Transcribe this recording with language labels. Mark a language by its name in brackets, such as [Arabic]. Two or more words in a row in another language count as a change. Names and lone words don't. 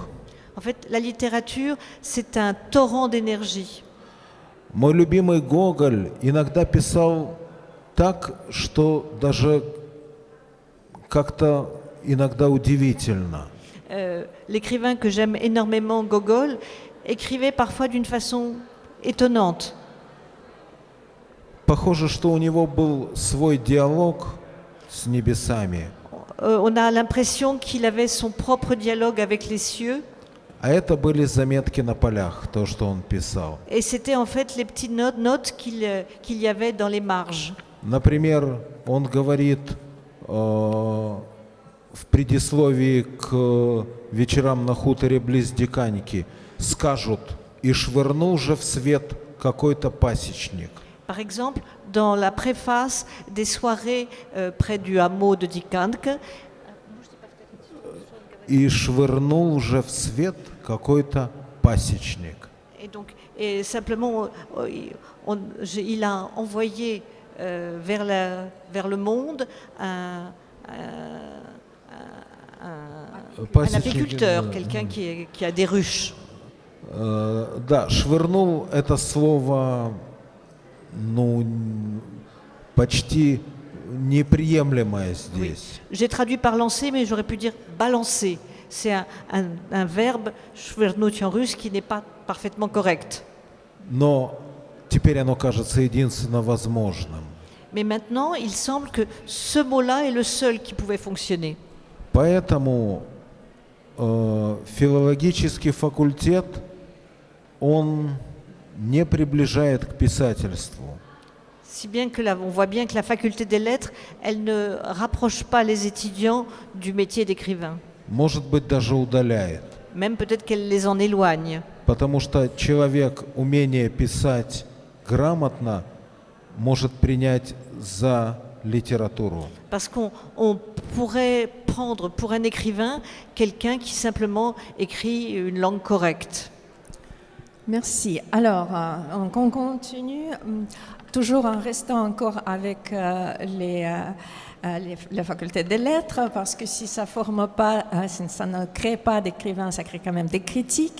[French] En fait, la littérature, c'est un torrent d'énergie. [Russian] Мой любимый Гоголь иногда писал так, что даже как-то иногда удивительно. [French] L'écrivain que j'aime énormément, Gogol, écrivait parfois d'une façon étonnante. [Russian] Похоже, что у него был свой диалог с небесами, [French] On a l'impression qu'il avait son propre dialogue avec les cieux, [Russian] а это были заметки на полях, то, что он писал. [French] et c'était en fait les petites notes qu'il y avait dans les marges. [Russian] Например, он говорит в предисловии к «Вечерам на хуторе близ Диканьки», скажут, и швырнул же в свет какой-то пасечник. [French] Par exemple, dans la préface des soirées près du hameau de Dikanke, [Russian] И швырнул же в свет какой-то пасечник. [French] et simplement, il a envoyé vers le monde un apiculteur, quelqu'un qui a des ruches. [Russian] Да, швырнул это слово, ну, почти неприемлемое здесь. [French] J'ai traduit par lancer, mais j'aurais pu dire balancer. C'est un verbe, shvernуть en russe, qui n'est pas parfaitement correct. [Russian] Но теперь оно кажется единственно возможным. [French] Mais maintenant, il semble que ce mot-là est le seul qui pouvait fonctionner. [Russian] Поэтому филологический факультет, он не приближает к писательству. [French] Si bien que on voit bien que la faculté des lettres, elle ne rapproche pas les étudiants du métier d'écrivain. [Russian] Может быть, даже удаляет. [French] Même peut-être qu'elle les en éloigne. [Russian] Потому что человек, умение писать грамотно, может принять за литературу. [French] Parce qu'on pourrait prendre pour un écrivain quelqu'un qui simplement écrit une langue correcte. Merci. Alors, on continue, toujours en restant encore avec la faculté des lettres, parce que si ça forme pas, si ça ne crée pas d'écrivains, ça crée quand même des critiques.